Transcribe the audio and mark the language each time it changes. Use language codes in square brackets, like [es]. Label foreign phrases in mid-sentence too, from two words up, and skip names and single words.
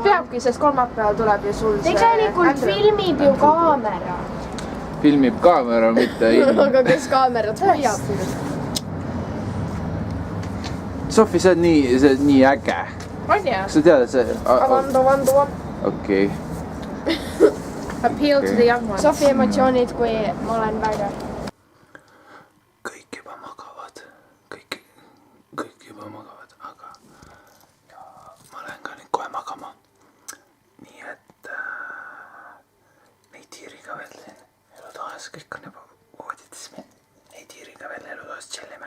[et] peabki , sest kolmapäeval tuleb ju sul tegelikult filmib ju kaamera . filmib kaamera , mitte ilm . aga kes kaamerat hoiab ? Sofi , sa oled nii äge . on ja ? kas sa tead , et see . Vandu . okei . [en] Appeal to the young ones . [et] Sofi emotsioonid , kui ma olen väga . kõik juba magavad , kõik juba magavad , aga ja ma lähen ka nüüd kohe magama . nii et Neidiriga veel siin elutoas , kõik on juba voodides , me Neidiriga veel elutoas tšellime .